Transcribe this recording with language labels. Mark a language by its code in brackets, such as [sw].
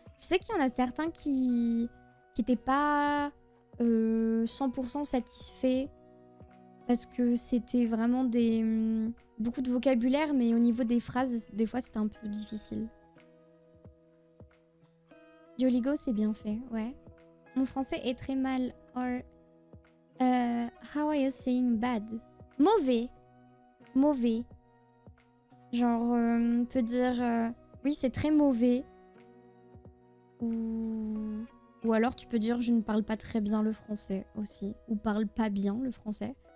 [fr] Je sais qu'il y en a certains qui n'étaient pas 100% satisfaits parce que c'était vraiment beaucoup de vocabulaire, mais au niveau des phrases, des fois c'était un peu difficile. Duolingo, c'est bien fait, ouais. Mon français est très mal. [en] Or, how are you saying bad? [fr] Mauvais. Mauvais. Genre, on peut dire oui, c'est très mauvais. Ou alors tu peux dire je ne parle pas très bien le français aussi. Ou parle pas bien le français.